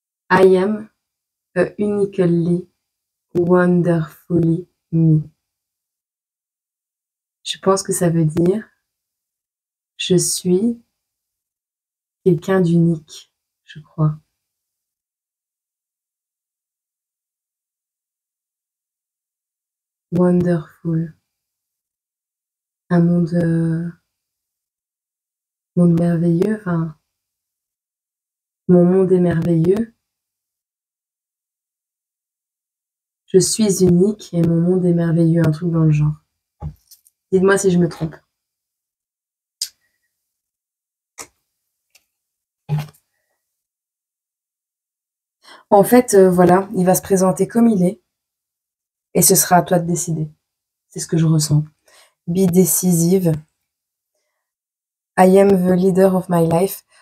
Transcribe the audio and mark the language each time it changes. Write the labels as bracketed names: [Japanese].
[English] I am a uniquely, wonderfully me. [French] Je pense que ça veut dire je suis quelqu'un d'unique, je crois. Wonderful. Un monde merveilleux, enfin, mon monde est merveilleux. Je suis unique et mon monde est merveilleux, un truc dans le genre. Dites-moi si je me trompe. En fait, voilà, il va se présenter comme il est et ce sera à toi de décider. C'est ce que je ressens. [English] Be decisive. I am the leader of my life.